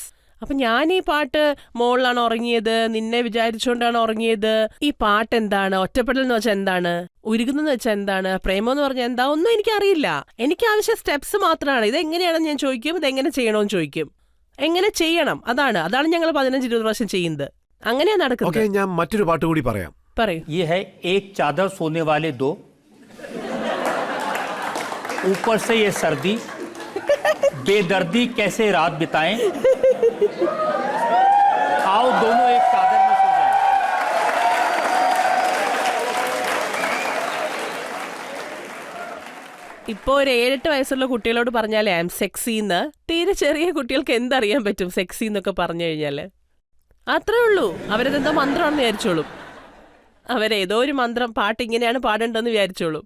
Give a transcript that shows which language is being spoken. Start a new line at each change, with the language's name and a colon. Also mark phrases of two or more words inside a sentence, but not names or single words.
Malayalam: അപ്പം ഞാൻ ഈ പാട്ട് മോളിലാണ് ഉറങ്ങിയത്, നിന്നെ വിചാരിച്ചുകൊണ്ടാണ് ഉറങ്ങിയത്, ഈ പാട്ട് എന്താണ്, ഒറ്റപ്പെടൽ എന്ന് വെച്ചാൽ എന്താണ്, ഉരുകുന്നെന്ന് വെച്ചാൽ എന്താണ്, പ്രേമം എന്ന് പറഞ്ഞാൽ എന്താ, ഒന്നും എനിക്കറിയില്ല. എനിക്ക് ആവശ്യം സ്റ്റെപ്സ് മാത്രമാണ്. ഇതെങ്ങനെയാണെന്ന് ഞാൻ ചോദിക്കും, ഇതെങ്ങനെ ചെയ്യണമെന്ന് ചോദിക്കും. എങ്ങനെ ചെയ്യണം, അതാണ് ഞങ്ങൾ 15-20 പ്രാവശ്യം ചെയ്യുന്നത്. അങ്ങനെയാ നടക്കുന്നത്. ഞാൻ മറ്റൊരു പാട്ട് കൂടി പറയാം. പറയൂ.
Hindi: ऊपर से ये सर्दी, बेदर्दी कैसे रात बिताएं, आओ दोनों एक चादर में सो जाएं.
Malayalam: ഇപ്പോൾ ഒരു 7-8 വയസ്സുള്ള കുട്ടികളോട് പറഞ്ഞാലേ
English: I am sexy,
Malayalam: തീരെ ചെറിയ കുട്ടികൾക്ക് എന്തറിയാൻ പറ്റും സെക്സി എന്നൊക്കെ പറഞ്ഞു കഴിഞ്ഞാൽ? അത്രേ ഉള്ളൂ. അവരതെന്തോ മന്ത്രമാണെന്ന് വിചാരിച്ചോളും. അവരേതോ ഒരു മന്ത്രം, പാട്ട് ഇങ്ങനെയാണ് പാടേണ്ടതെന്ന് വിചാരിച്ചോളും.